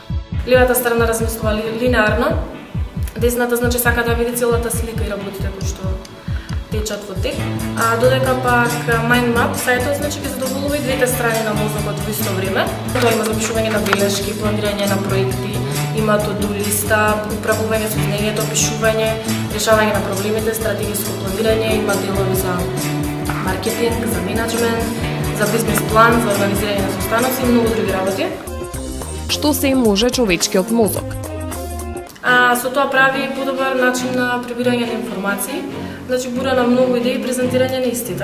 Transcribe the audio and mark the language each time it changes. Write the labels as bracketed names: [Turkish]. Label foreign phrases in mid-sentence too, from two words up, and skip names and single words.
[Macedonian] Левата страна размислува линеарно, десната значи сака да види целата слика и работите кои што течат во тек, а додека пак Mind Map сајтот значи ќе задоволува и двете страни на мозокот во исто време. Тоа има запишување на белешки, планирање на проекти, има to-do листа, управување со знаењето, опишување, решавање на проблемите, стратегиско планирање, има делови за маркетинг, за менеджмент, за бизнес план, за организирање на состаноци и многу други работи. Што се може човечкиот мозок? Со тоа прави подобар начин на прибирање на информации, значи бура на многу идеи и презентирање на истите.